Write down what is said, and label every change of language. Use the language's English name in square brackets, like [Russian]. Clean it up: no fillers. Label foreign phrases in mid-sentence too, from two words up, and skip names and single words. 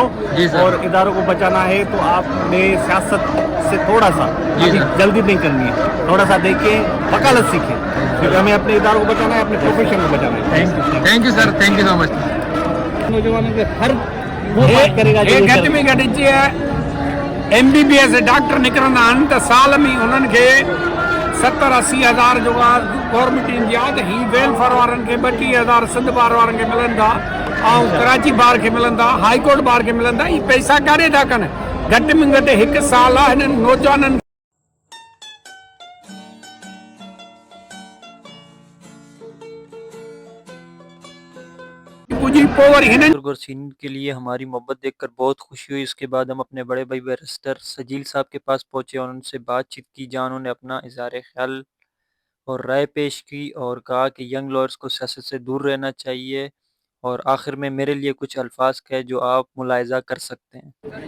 [Hindi] जी सर। और इदारों को बचाना है तो आपने सियासत से थोड़ा सा, अभी जल्दी नहीं करनी है, थोड़ा सा देखिए, वकालत सीखें, क्योंकि हमें अपने इदारों को बचाना है, अपने प्रोफेशन को बचाना है। [English] thank you sir, thank you so much. [Hindi] नौजवानों के हर वो बात करेगा जो ये [Sindhi] घटि में घटिजी है MBBS डॉक्टर निकिरंदा आहिनि त साल में उन्हनि खे 70-80 हज़ार जो गवर्नमेंट ईंदी आहे त हीअ वेलफेयर वारनि खे 32,000 सिंध बार वारनि खे मिलनि था, ऐं कराची बार खे मिलनि था, हाई कोर्ट बार खे मिलनि था। इहे पैसा काॾे था कनि? घटि में घटि हिकु साल आहे हिननि नौजवाननि पुॼी पोइ वरी हिननि [Hindi] बुजुर्ग और सीनियर के लिए हमारी मोहब्बत देखकर बहुत खुशी हुई। इसके बाद हम अपने बड़े भाई बैरिस्टर सजील साहब के पास पहुंचे और उनसे बातचीत की, जहां उन्होंने अपना इज़हार ख्याल और राय पेश की और कहा कि यंग लॉयर्स को सियासत से दूर रहना चाहिए। और आखिर में मेरे लिए कुछ अल्फाज कहे जो आप मुलाहिजा कर सकते हैं।